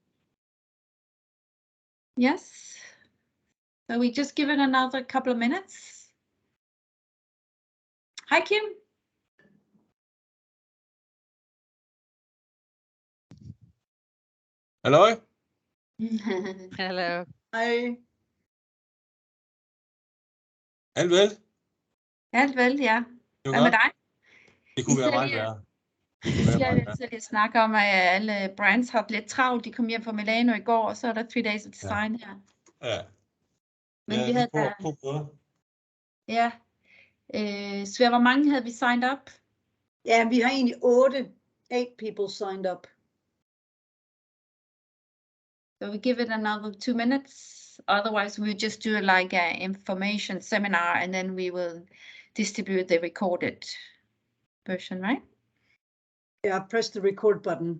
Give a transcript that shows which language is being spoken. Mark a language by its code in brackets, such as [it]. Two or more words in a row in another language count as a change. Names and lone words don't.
[en] Yes. So we just give it another couple of minutes. Hi, Kim. Hello. Hello. [da] Hej. Alt vel? Alt vel, ja. Hvad med dig? Det kunne være meget værre. Vi skal snakke om, at alle brands har lidt travlt. De kom hjem fra Milano i går, og så er der 3 days of design her. Ja. Men vi havde ja. Svend, hvor mange havde vi [en] signed up? [da] Ja, vi har egentlig 8 [en] people signed up. So we give it another 2 minutes. Otherwise, we'll just do like an information seminar, and then we will distribute the recorded version, right? Yeah, press the record button.